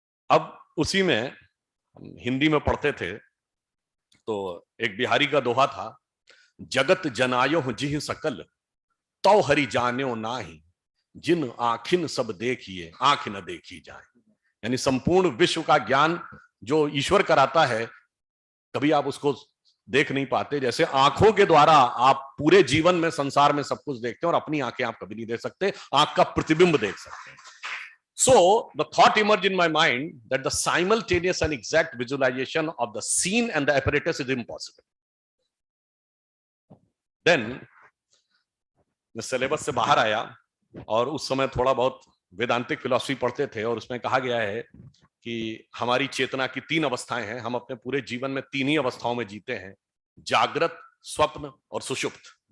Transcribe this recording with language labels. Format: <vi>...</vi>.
<hi>अब उसी में हम हिंदी में पढ़ते थे, तो एक बिहारी का दोहा था, जगत जनायो जिह सकल तौ हरि जान्यो नाही, जिन आखिन सब देखिए आंख न देखी जाए. यानी संपूर्ण विश्व का ज्ञान जो ईश्वर कराता है, कभी आप उसको देख नहीं पाते. जैसे आंखों के द्वारा आप पूरे जीवन में संसार में सब कुछ देखते हैं, और अपनी आंखें आप कभी नहीं देख सकते. आंख का प्रतिबिंब देख सकते हैं.</hi> <en>So the thought emerged in my mind that the simultaneous and exact visualization of the scene and the apparatus is impossible.</en> <hi>Then मैं सिलेबस से बाहर आया, और उस समय थोड़ा बहुत वेदांतिक फिलॉसफी पढ़ते थे, और उसमें कहा गया है कि हमारी चेतना की 3 अवस्थाएं हैं. हम अपने पूरे जीवन में 3 ही अवस्थाओं में जीते हैं, जागृत, स्वप्न और सुषुप्त.</hi>